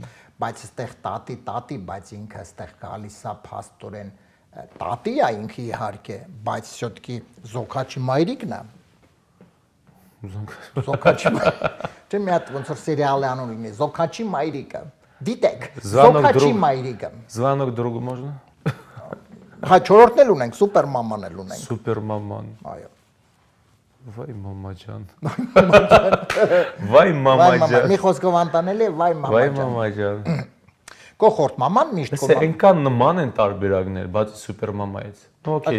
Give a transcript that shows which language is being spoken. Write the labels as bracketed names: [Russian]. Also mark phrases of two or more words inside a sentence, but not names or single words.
[Armenian] Բայց այստեղ տատի, բայց ինքը այստեղ գալիս է փաստորեն տատի է ինքը իհարկե, բայց շուտքի զոքաչի մայրիկն է։ Զոքաչի Չէ՞ մի հատ ոնց որ սերիալի անուն լինի, Զոքաչի մայրիկը։ Դիտեք, Զոքաչի մայրիկը։ [Russian] Звонок другу можно? [Armenian] Հա, չորրորդն էլ ունենք, սուպեր մաման էլ ունենք։ Սուպեր մաման։ Այո։ Վայ մամաջան։ Վայ մամաջան։ Մի խոսքով անտանել է, վայ Վայ մամաջան։ մամաջան։ Կոխորդ մաման միշտ Սա այնքան նման են տարբերակներ, բացի սուպեր մամայից։ Okay։